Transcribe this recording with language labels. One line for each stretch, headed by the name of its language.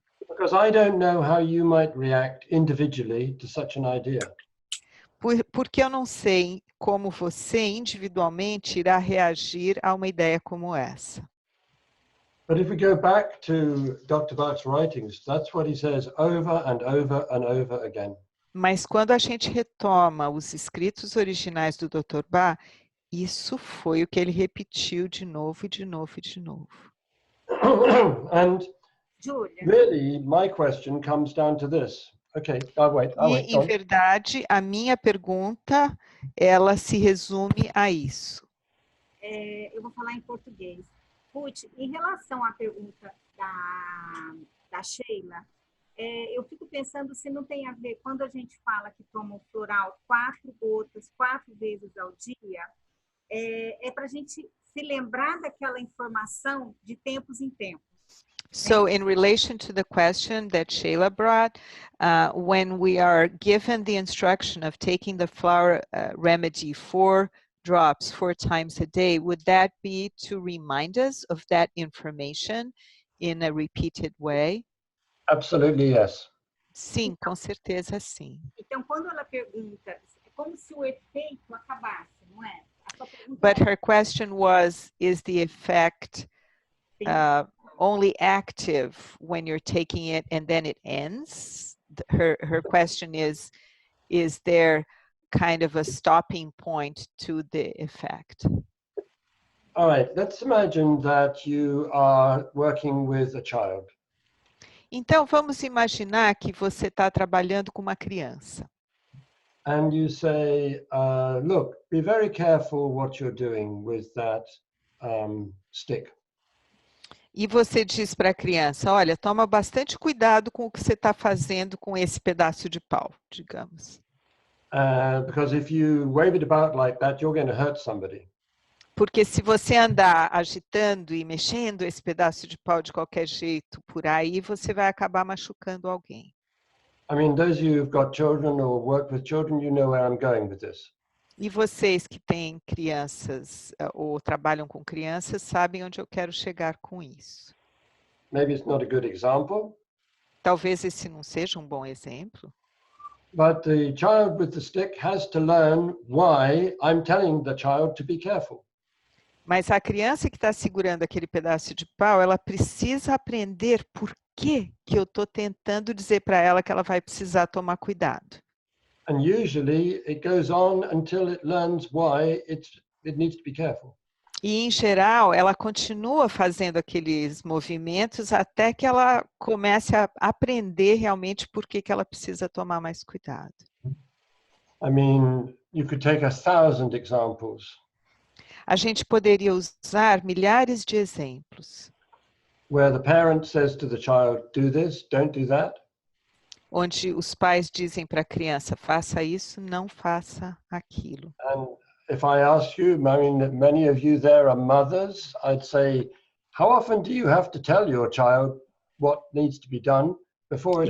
English: Because I don't know how you might react individually to such an idea.
Portuguese: Porque eu não sei como você individualmente irá reagir a uma ideia como essa.
English: But if we go back to Dr. Bach's writings, that's what he says over and over and over again.
Portuguese: Mas quando a gente retoma os escritos originais do Dr. Bach, isso foi o que ele repetiu de novo e de novo e de novo.
English: And Julia. really, my question comes down to this. Okay, I'll wait.
Portuguese: E, em verdade, a minha pergunta, ela se resume a isso. Eu vou falar em português. Ruth, em relação à pergunta da Sheila, eu fico pensando se não tem a ver, quando a gente fala que toma o floral 4 gotas, 4 vezes ao dia, é para a gente se lembrar daquela informação de tempos em tempos.
English: So in relation to the question that Sheila brought, when we are given the instruction of taking the flower remedy 4 drops 4 times a day, would that be to remind us of that information in a repeated way? Absolutely, yes.
Portuguese: Sim, com certeza sim. Então, quando ela pergunta, como se o efeito acabasse, não é? A sua pergunta
English: But
Portuguese: é,
English: her question was, is the effect only active when you're taking it and then it ends? Her question is there kind of a stopping point to the effect? All right, let's imagine that you are working with a child.
Portuguese: Então, vamos imaginar que você está trabalhando com uma criança.
English: And you say, look, be very careful what you're doing with that stick.
Portuguese: E você diz para a criança, olha, toma bastante cuidado com o que você está fazendo com esse pedaço de pau, digamos.
English: Because if you wave it about like that, you're going to hurt somebody.
Portuguese: Porque se você andar agitando e mexendo esse pedaço de pau de qualquer jeito por aí, você vai acabar machucando alguém.
English: I mean, those of you who've got children or work with children, you know where I'm going with this.
Portuguese: E vocês que têm crianças ou trabalham com crianças sabem onde eu quero chegar com isso.
English: Maybe it's not a good example.
Portuguese: Talvez esse não seja um bom exemplo.
English: But the child with the stick has to learn why I'm telling the child to be careful.
Portuguese: Mas a criança que está segurando aquele pedaço de pau, ela precisa aprender por que eu estou tentando dizer para ela que ela vai precisar tomar cuidado.
English: And usually it goes on until it learns why it needs to be careful.
Portuguese: E, em geral, ela continua fazendo aqueles movimentos até que ela comece a aprender realmente por que ela precisa tomar mais cuidado.
English: I mean, you could take 1,000 examples.
Portuguese: A gente poderia usar milhares de exemplos.
English: Where the parent says to the child, do this, don't do that.
Portuguese: Onde os pais dizem para a criança, faça isso, não faça aquilo.
English: And if I ask you, I mean, many of you there are mothers, I'd say, how often do you have to tell your child what needs to be done before it